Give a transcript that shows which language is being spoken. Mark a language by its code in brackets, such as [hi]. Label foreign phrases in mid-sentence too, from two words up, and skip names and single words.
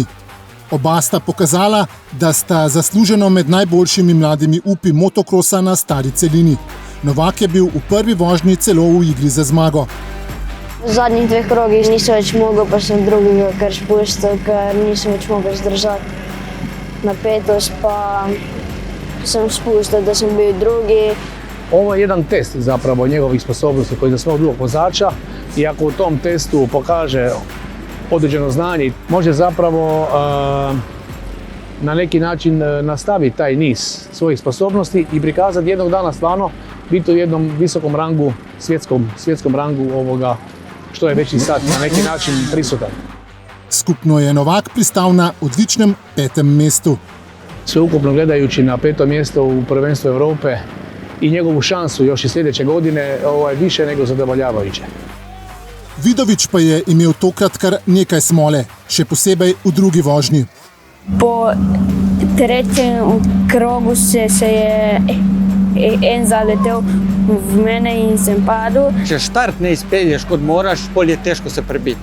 [sl] Oba sta pokazala, da sta zasluženo med najboljšimi mladimi upi motokrosa na stari celini. Novak je bil v prvi vožnji celo v igri za zmago. V zadnjih 2 krogih nisem več mogel, pa sem drugega kar spustil, ker nisem več mogel zdržati. Napetost pa sem spustil, da sem bil drugi. [hr] Ovo je jedan test zapravo njegovih sposobnosti koji za svog drugog vozača i ako u tom testu pokaže određeno znanje, može zapravo na neki način nastaviti taj niz svojih sposobnosti i prikazati jednog dana stvarno biti u jednom visokom rangu, svjetskom rangu ovoga što je već i sad na neki način prisutan. [sl] Skupno je Novak pristal na odličnem 5. mestu. [hr] Sveukupno gledajući na 5. mjesto u prvenstvu Europe i njegovu šansu još i sljedeće godine više nego zadovoljavajuće. [sl] Vidovič pa je imel tokrat kar nekaj smole, še posebej v drugi vožnji. Po 3. krogu se je en zaletel v mene in sem padel. Če štart ne izpelješ kot moraš, pol je težko se prebiti.